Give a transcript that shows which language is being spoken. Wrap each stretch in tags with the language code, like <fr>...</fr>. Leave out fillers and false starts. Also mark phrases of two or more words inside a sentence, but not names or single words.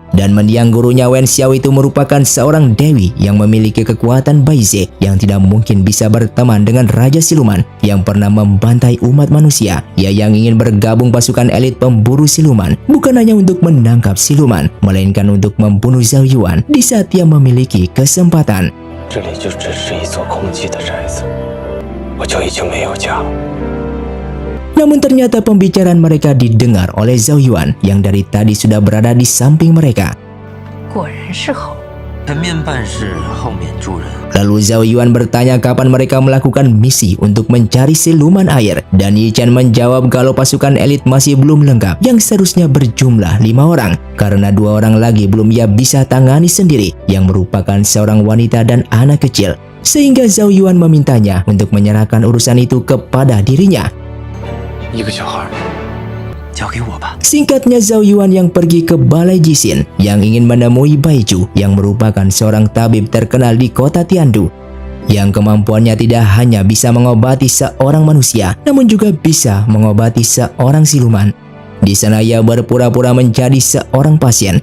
<id>Dan mendiang gurunya Wen Xiao itu merupakan seorang dewi yang memiliki kekuatan Baize yang tidak mungkin bisa berteman dengan Raja Siluman yang pernah membantai umat manusia. Ia yang ingin bergabung pasukan elit pemburu siluman bukan hanya untuk menangkap siluman, melainkan untuk membunuh Zhao Yuan di saat ia memiliki kesempatan.</id> <zh>这里就只是一座空寂的宅子，我就已经没有家。</zh> <id>Namun ternyata pembicaraan mereka didengar oleh Zhao Yuan yang dari tadi sudah berada di samping mereka.</id> <zh>果然是猴。前面办事，后面助人。</zh> <id>Lalu Zhao Yuan bertanya kapan mereka melakukan misi untuk mencari siluman air. Dan Yi Chen menjawab kalau pasukan elit masih belum lengkap yang seharusnya berjumlah 5 orang. Karena 2 orang lagi belum ia bisa tangani sendiri yang merupakan seorang wanita dan anak kecil. Sehingga Zhao Yuan memintanya untuk menyerahkan urusan itu kepada dirinya.</id> <zh>一个小孩，交给我吧。</zh> <id>Singkatnya Zhao Yuan yang pergi ke Balai Jixin yang ingin menemui Bai Ju yang merupakan seorang tabib terkenal di kota Tiandu. Yang kemampuannya tidak hanya bisa mengobati seorang manusia, namun juga bisa mengobati seorang siluman. Di sana ia berpura-pura menjadi seorang pasien.</id>